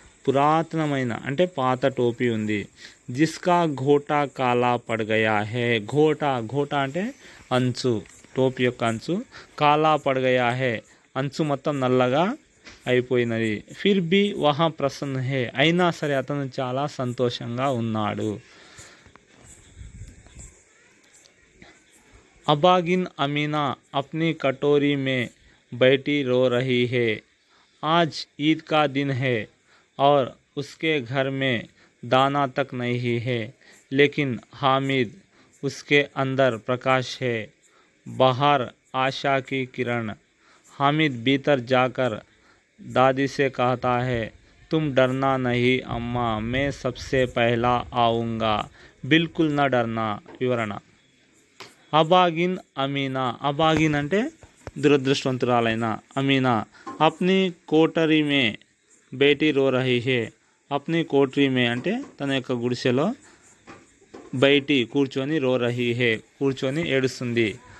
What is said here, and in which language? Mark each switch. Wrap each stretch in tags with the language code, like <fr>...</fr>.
<te>పురాతనమైన అంటే పాత టోపీ ఉంది.</te> <hi>జిస్కా ఘోటా కాలా పడ్ గయా హే.</hi> <te>ఘోటా అంటే అంచు, టోపీ యొక్క అంచు.</te> <hi>కాలా పడ్ గయా హే,</hi> <te>అంచు మొత్తం నల్లగా అయిపోయినది.</te> <hi>ఫిర్ బి వహా ప్రసన్న హే,</hi> <te>అయినా సరే అతను చాలా సంతోషంగా ఉన్నాడు.</te> <hi>अबागिन अमीना अपनी कटोरी में बैठी रो रही है. आज ईद का दिन है और उसके घर में दाना तक नहीं है, लेकिन हामिद, उसके अंदर प्रकाश है, बाहर आशा की किरण. हामिद भीतर जाकर दादी से कहता है, तुम डरना नहीं अम्मा, मैं सबसे पहला आऊँगा, बिल्कुल न डरना. विवरण.</hi> <te>అబాగిన్ అమీనా, అబాగిన్ అంటే దురదృష్టవంతురాలైన అమీనా.</te> <hi>అప్ని కోటరీ మే బేటీ రో రహీ హే. అప్ని కోటరీ మే</hi> <te>అంటే తన యొక్క గుడిసెలో, బయటి కూర్చొని,</te> <hi>రో రహీ హే</hi> <te>కూర్చొని ఏడుస్తుంది.</te>